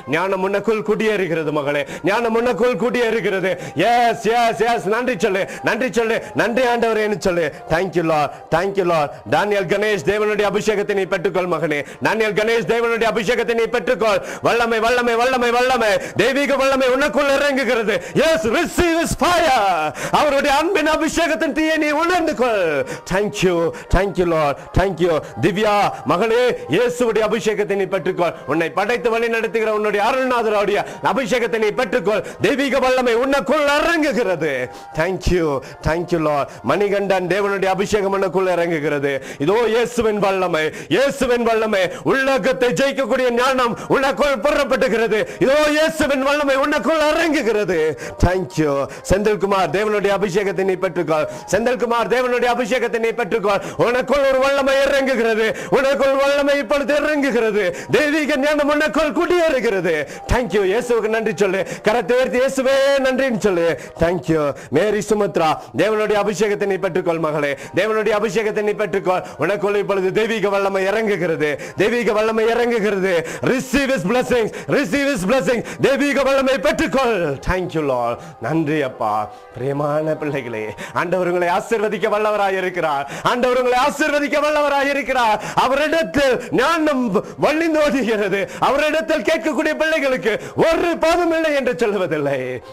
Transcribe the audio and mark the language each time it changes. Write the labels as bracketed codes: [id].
[ta] ஞானம் உனக்குள் குடியேறுகிறது மகளே. ஞானம் உனக்குள் குடியேறுகிறது. எஸ் எஸ் எஸ், நன்றி சொல்லு, நன்றி சொல்லு, நன்றி ஆண்டவரேன்னு சொல்லு. [en] thank you lord, thank you lord. [ta] Daniel Ganesh, தேவனுடைய அபிஷேகத்தை நீ பெற்றுக்கொள் மகனே. டானியல் கணேஷ், தேவனுடைய அபிஷேகத்தை நீ பெற்றுக்கொள். வல்லமை வல்லமை வல்லமை வல்லமை, தெய்வீக வல்லமை உனக்குள் இறங்குகிறது. [en] Yes, receive his fire. [ta] அவருடைய அன்பின் அபிஷேகத்தின் தீயை நீ உணர்ந்து கொள். [en] thank you, thank you lord, thank you. [ta] Divya மகளே, இயேசுவுடைய அபிஷேகத்தை நீ பெற்றுக்கொள். உன்னை படைத்து வழி நடத்துகிற உன்னுடைய அருள்நாதருடைய அபிஷேகத்தை நீ பெற்றுக்கொள். தெய்வீக வல்லமை உனக்குள் இறங்குகிறது. [en] thank you, thank you lord. [ta] Manikandan, தேவனுடைய அபிஷேகம் உனக்குள் இறங்குகிறது. இதோ இயேசுவின் வல்லமை, இயேசுவின் வல்லமை, உலகத்தை ஜெயிக்கக்கூடிய ஞானம் உனக்குள் புறப்பட்டுகிறது. இதோ இயேசுவின் வல்லமை உனக்குள் இறங்குகிறது. [en] thank you. [ta] செந்தில்குமார், தேவனுடைய அபிஷேகத்தை நீ பெற்றுக்கொள். செந்தில்குமார், தேவனுடைய அபிஷேகத்தை நீ பெற்றுக்கொள். உனக்குள் ஒரு வல்லமை இறங்குகிறது. உனக்குள் வல்லமை இப்பொழுது இறங்குகிறது. தெய்வீக ஞானம் உனக்குள் குடியேறுகிறது. [en] thank you. [ta] இயேசுவுக்கு நன்றி சொல்லு. கரத்தை உயர்த்தி இயேசுவே நன்றின்னு சொல்லு. [en] thank you. [ta] மேரி சுமித்ரா, தேவனுடைய அபிஷேகத்தை நீ பெற்றுக்கொள் மகளே. தேவனுடைய அபிஷேகத்தை நீ பெற்றுக்கொள். உனக்குள் இப்பொழுது தெய்வீக வல்லமை இறங்குகிறது. தெய்வீக வல்லமை இறங்குகிறது. [en] receive his blessings, receive his blessings. [ta] தெய்வீக வல்லமை பெற்றுக்கொள். [en] thank you lord. [ta] நன்றி அப்பா. பிரியமான பிள்ளைகளே, ஆண்டவர் உங்களை ஆசீர்வதிக்க வல்லவராய் இருக்கிறார். ஆண்டவர் உங்களை ஆசீர்வதிக்க வல்லவராய் இருக்கிறார். அவரிடத்தில் ஞானம் வழிந்தோடுகிறது. அவரிடத்தில் கேட்கக்கூடிய பிள்ளைகளுக்கு ஒரு பாவம் இல்லை என்று சொல்வதில்லை.